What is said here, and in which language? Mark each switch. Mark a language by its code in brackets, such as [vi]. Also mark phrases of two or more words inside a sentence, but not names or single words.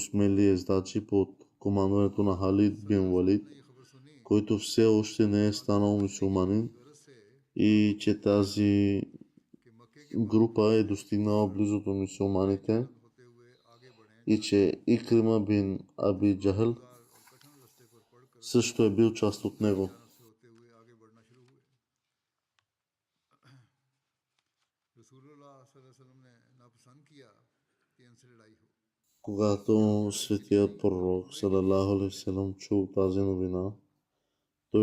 [bg] смели ездачи под командването на Халид бин Валид, който все още не е станал мюсюлманин, и че тази група е достигнала близо до мюсюлманите и че Икрима бин Аби Джахъл също е бил част от него. Когато светият пророк [ar] صلى الله عليه وسلم [bg] чул тази новина, той